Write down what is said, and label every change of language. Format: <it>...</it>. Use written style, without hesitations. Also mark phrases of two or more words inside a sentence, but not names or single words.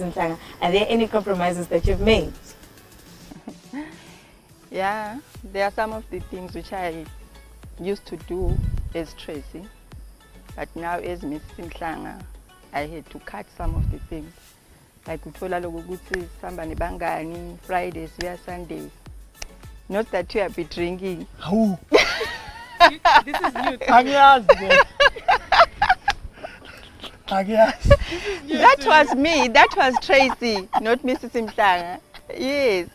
<en>Mhlanga, are there any compromises that you've made? Yeah, there are some of the things which I used to do as Tracy, but now as Mrs. Mhlanga, I had to cut some of the things. Like</en> <ss>uthola lokuthi samba nebangani</ss> <en>Fridays via Sundays. Not that you have been drinking. Who? This is new. That was me. That was Tracy, not Mrs. Mhlanga. Yes.</en>